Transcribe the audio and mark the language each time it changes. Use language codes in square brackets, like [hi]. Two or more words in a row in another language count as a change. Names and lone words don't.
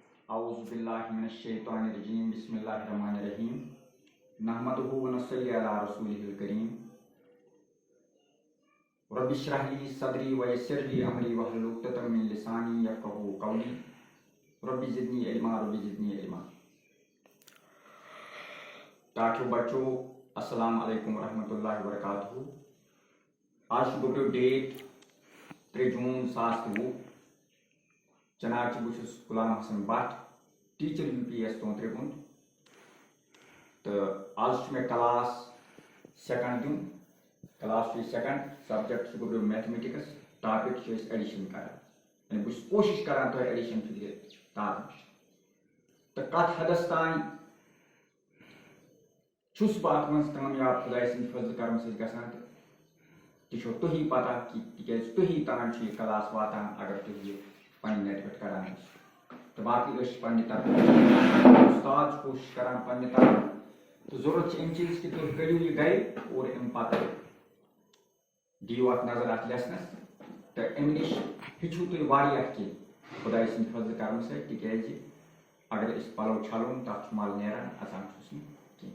[ar] اعوذ باللہ من الشیطان الرجیم بسم اللہ الرحمن الرحیم نحمدہ ونصلی علی رسولہ الکریم رب اشرح لی صدری ویسر لی امری واحلل عقدۃ من لسانی یفقہوا قولی رب زدنی علما [ks] ٹاٹھو بچو [ar] السلام علیکم ورحمۃ اللہ وبرکاتہ. [ks] آج گوٚو ڈیٹ 3 جوٗن 2020. جناب بہٕ غلام حسن بٹ ٹیچر UPS ترٛےٚ تہٕ آز مےٚ [en] class second [ks] دیُن. [en] class second subject گوٚو میتھمیٹکس. topic addition [ks] کران یعنی بہٕ چھُس کوٗشِش کران تۄہہِ ایڈیشن فکرِ تارنٕچ تہٕ کتھ حدس تانۍ چھُس بہٕ اتھ منٛز کامیاب خۄداے سٕنٛدِ فضلہٕ کرم سۭتۍ گژھان تہٕ تہِ چھو تُہی پتہ تِکیازِ تُہی تام چھُ یہِ کلاس واتان اگر تُہۍ یہِ پننہِ نیٹ پٮ۪ٹھ کران ٲسِو تہٕ باقٕے ٲسۍ پننہِ طرفہٕ استاد چھُ کوٗشِش کران پننہِ طرفہٕ تہٕ ضروٗرت چھِ اَمہِ چیٖز کہِ تُہۍ کٔرِو یہِ گرِ اور اَمہِ پتہٕ دِیِو اکھ نظر اتھ لیسنس تہٕ اَمہِ نِش ہیٚچھِو تُہۍ واریاہ کینٛہہ خۄداے سٕنٛدِ فضلہٕ کرم سۭتۍ تِکیازِ اگر أسۍ پلو چھلون تتھ چھُ مل نیران اژان چھُس نہٕ کینٛہہ.